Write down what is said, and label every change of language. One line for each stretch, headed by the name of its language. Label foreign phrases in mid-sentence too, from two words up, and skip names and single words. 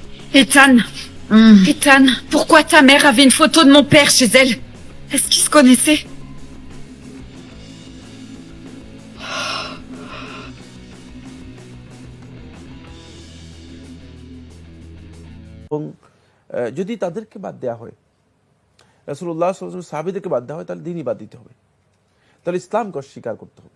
French: Ethan. Ethan, pourquoi ta mère avait une photo de mon père chez elle? Est-ce qu'ils se connaissaient?
Bangla: এবং যদি তাদেরকে বাদ দেওয়া হয়, রাসূলুল্লাহ
Arabic: صلى الله عليه وسلم
Bangla: সাহাবীদেরকে বাদ দেওয়া হয়, তাহলে দ্বীনই বাদ দিতে হবে, তাহলে ইসলামকে অস্বীকার করতে হবে।